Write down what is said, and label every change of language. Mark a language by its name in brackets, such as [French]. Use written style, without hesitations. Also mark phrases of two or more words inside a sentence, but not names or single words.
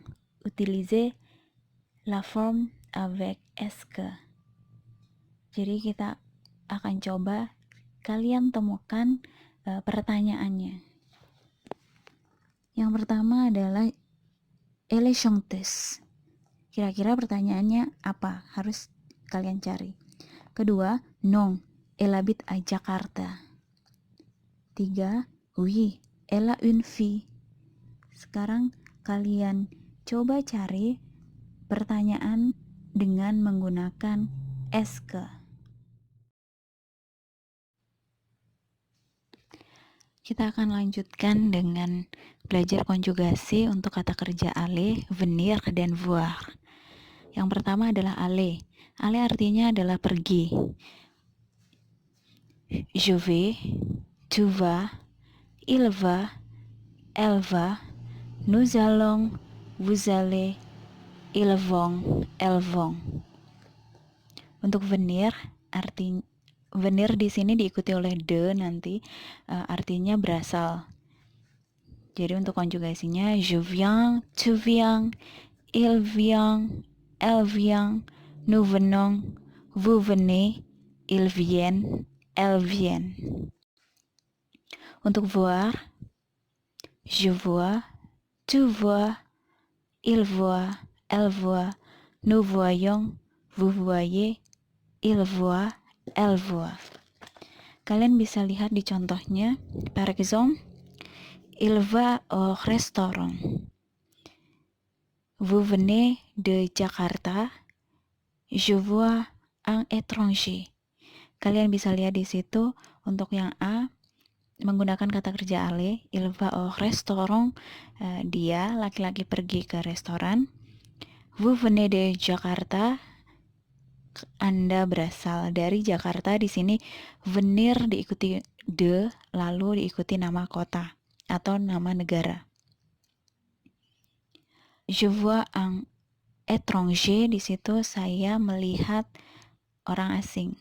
[French] Utiliser la forme avec est-ce que. [Indonesian] Jadi kita akan coba kalian temukan pertanyaannya. Yang pertama adalah [French] Elle est chanteuse. [Indonesian] Kira-kira pertanyaannya apa? Harus kalian cari. Kedua, [French] non, elle habite à Jakarta. 3, oui, elle a une fille. [Indonesian] Sekarang kalian coba cari pertanyaan dengan menggunakan est-ce. Kita akan lanjutkan dengan belajar konjugasi untuk kata kerja aller, venir, dan voir. Yang pertama adalah aller. Aller artinya adalah pergi. [French] Je vais, tu vas, il va, elle va, nous allons, vous allez, ils vont, elles vont. [Indonesian] Untuk venir, artinya venir di sini diikuti oleh de nanti, artinya berasal. Jadi untuk konjugasinya [French] je viens, tu viens, il vient, elle vient, nous venons, vous venez, ils viennent, elles viennent. Untuk voir, je vois, tu vois, il voit, elle voit, nous voyons, vous voyez, il voit, elle voit. [Indonesian] Kalian bisa lihat di contohnya. [French] Par exemple, il va au restaurant. Vous venez de Jakarta. Je vois un étranger. [Indonesian] Kalian bisa lihat di situ untuk yang A menggunakan kata kerja aller. [French] Il va au restaurant. [Indonesian] Dia laki-laki pergi ke restoran. [French] Vous venez de Jakarta. [Indonesian] Anda berasal dari Jakarta. Di sini venir diikuti de, lalu diikuti nama kota atau nama negara. [French] Je vois un étranger, [Indonesian] di situ saya melihat orang asing.